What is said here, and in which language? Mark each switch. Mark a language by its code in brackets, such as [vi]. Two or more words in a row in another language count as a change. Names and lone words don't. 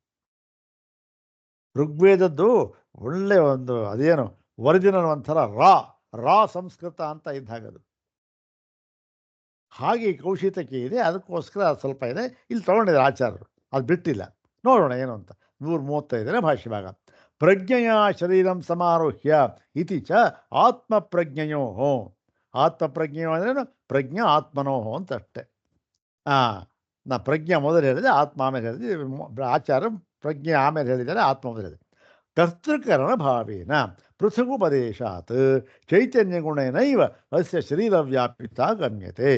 [kn] ಋಗ್ವೇದದ್ದು ಒಳ್ಳೆ ಒಂದು ಅದೇನು ಒರಿಜಿನಲ್ ಒಂಥರ ರಾ ಸಂಸ್ಕೃತ ಅಂತ ಇದ್ದಾಗದು. ಹಾಗೆ ಕೌಶಿತಕಿ ಇದೆ, ಅದಕ್ಕೋಸ್ಕರ ಸ್ವಲ್ಪ ಇದೆ. ಇಲ್ಲಿ ತಗೊಂಡಿದ್ದಾರೆ ಆಚಾರ್ಯರು, ಅದು ಬಿಟ್ಟಿಲ್ಲ. ನೋಡೋಣ ಏನು ಅಂತ. 135ನೇ ಭಾಷ್ಯಭಾಗ. [sa] ಪ್ರಜ್ಞೆಯ ಶರೀರಂ ಸಮಾರೋಹ್ಯ ಇತಿ ಚ ಆತ್ಮಪ್ರಜ್ಞೆಯೋ. [kn] ಆತ್ಮಪ್ರಜ್ಞೆಯೋ ಅಂದ್ರೇನು? [sa] ಪ್ರಜ್ಞಾ ಆತ್ಮನೋ [kn] ಅಂತಷ್ಟೆ. ನಾ ಪ್ರಜ್ಞೆ ಮೊದಲು ಹೇಳಿದೆ, ಆತ್ಮ ಆಮೇಲೆ ಹೇಳಿದೆ. ಆಚಾರ್ಯ ಪ್ರಜ್ಞೆ ಆಮೇಲೆ ಹೇಳಿದ್ದಾರೆ, ಆತ್ಮ ಮೊದಲು ಹೇಳಿದೆ. [sa] ಕರ್ತೃಕರಣ ಭಾವೇನ ಪೃಥಗುಪದೇಶಾತ್ ಚೈತನ್ಯ ಗುಣೇನೈವ ಅಸ್ಯ ಶರೀರ ವ್ಯಾಪಿತ ಗಮ್ಯತೆ.